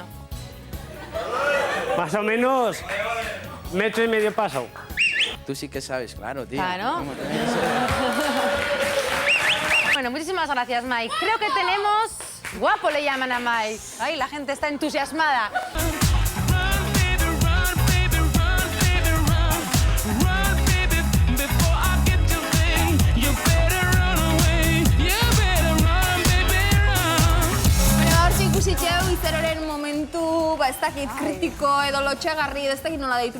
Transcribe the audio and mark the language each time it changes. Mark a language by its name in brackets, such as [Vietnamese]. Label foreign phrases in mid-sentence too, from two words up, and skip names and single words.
[Spanish] Más o menos 1,5 metros paso. Tú sí que sabes, claro, tío. Claro. Bueno, muchísimas gracias, Mike. Creo que tenemos... Guapo le llaman a Mike. Ay, la gente está entusiasmada. [Basque] Ikusitxeu, Izaroren momentu, ez dakit, kritiko edo lotxagarri, ez dakit nola deitu.